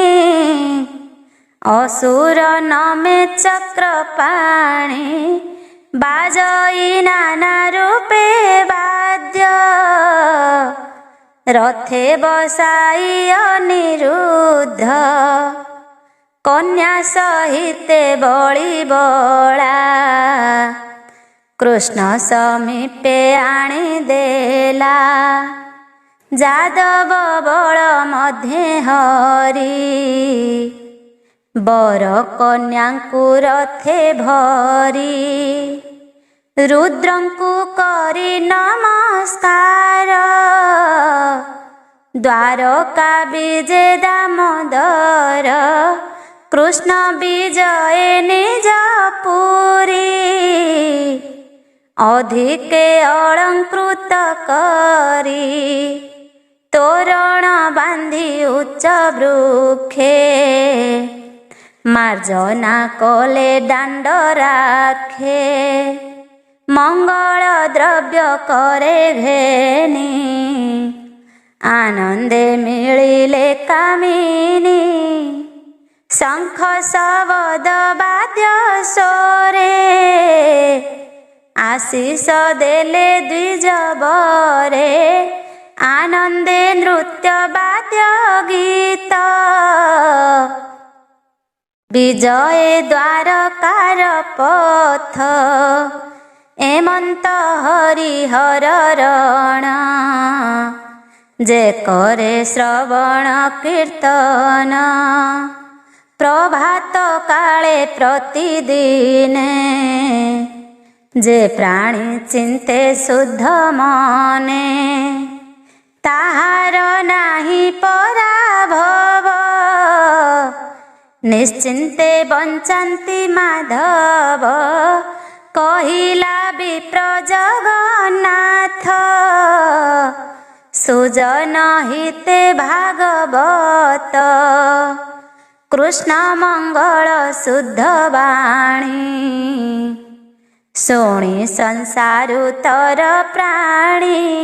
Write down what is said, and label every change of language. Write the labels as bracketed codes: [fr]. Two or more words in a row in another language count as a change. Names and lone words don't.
[or] ଅସୁର ନମେ ଚକ୍ରପାଣୀ ବାଜଇ ନାନା ରୂପେ ବାଦ୍ୟ ରଥେ ବସାଇ ଅନିରୁଦ୍ଧ କନ୍ୟା ସହିତେ ବଳୀ ବଳା କୃଷ୍ଣ ସମୀପେ ଆଣୀ ଦେଲା ଯାଦବ ବଳ ମଧ୍ୟେ ହରୀ ବର କନ୍ୟାଙ୍କୁ ରଥେ ଭରୀ ରୁଦ୍ରଙ୍କୁ କରୀ ନମସ୍କାର ଦ୍ୱାରକା ବିଜେ ଦାମୋଦର କୃଷ୍ଣ ବିଜୟ ନିଜ ପୁରୀ ଅଧିକେ ଅଳଙ୍କୃତ କରୀ ତୋରଣ ବାନ୍ଧୀ ଉଚ୍ଚ ବୃକ୍ଷେ ମାର୍ଜନା କଲେ ଦାଣ୍ଡ ରାଖେ ମଙ୍ଗଳ ଦ୍ରବ୍ୟ କରେ ଘେନୀ ଆନନ୍ଦେ ମିଳିଲେ କାମିନୀ ଶଙ୍ଖ ଶବ୍ଦ ବାଦ୍ୟ ସୋରେ ଆଶୀଷ ଦେଲେ ଦ୍ୱିଜବରେ ଆନନ୍ଦେ ନୃତ୍ୟ ବାଦ୍ୟ ଗୀତ ବିଜୟ ଦ୍ୱାରକାର ପଥ ଏମନ୍ତ ହରିହର ରଣ ଯେ କରେ ଶ୍ରବଣ କୀର୍ତ୍ତନ ପ୍ରଭାତ କାଳେ ପ୍ରତିଦିନେ ଯେ ପ୍ରାଣୀ ଚିନ୍ତେ ଶୁଦ୍ଧ ମନେ ତାହାର ନାହିଁ ପରାଭବ ନିଶ୍ଚିନ୍ତେ ବଞ୍ଚନ୍ତି ମାଧବ କହିଲା ବିପ୍ର ଜଗନ୍ନାଥ ସୁଜନ ହିତେ ଭାଗବତ କୃଷ୍ଣ ମଙ୍ଗଳ ଶୁଦ୍ଧ ବାଣୀ ଶୁଣୀ ସଂସାରୁତର ପ୍ରାଣୀ।